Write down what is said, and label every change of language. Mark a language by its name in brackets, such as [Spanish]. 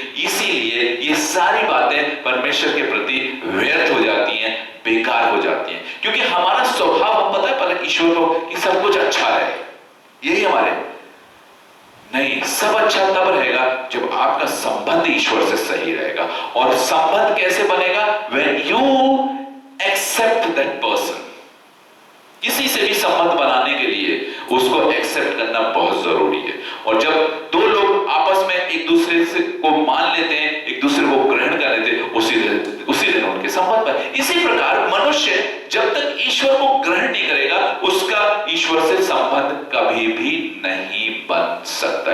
[Hindi] इसीलिए ये सारी बातें परमेश्वर के प्रति व्यर्थ हो जाती हैं, बेकार हो जाती हैं, क्योंकि हमारा स्वभाव, हम पता है पहले ईश्वर को कि सब कुछ अच्छा है, यही हमारे नहीं, सब अच्छा तब रहेगा जब आपका संबंध ईश्वर से सही रहेगा। और संबंध कैसे बनेगा? [English] When you accept that person। [Hindi] किसी से भी संबंध बनाने के लिए उसको एक्सेप्ट करना बहुत जरूरी है। और जब दो लोग आपस में एक दूसरे से को मान लेते हैं, एक दूसरे को ग्रहण कर लेते हैं, उसी दिन उनके संबंध पर। इसी प्रकार मनुष्य जब तक ईश्वर को ग्रहण नहीं करेगा, उसका ईश्वर से संबंध कभी भी नहीं बन सकता।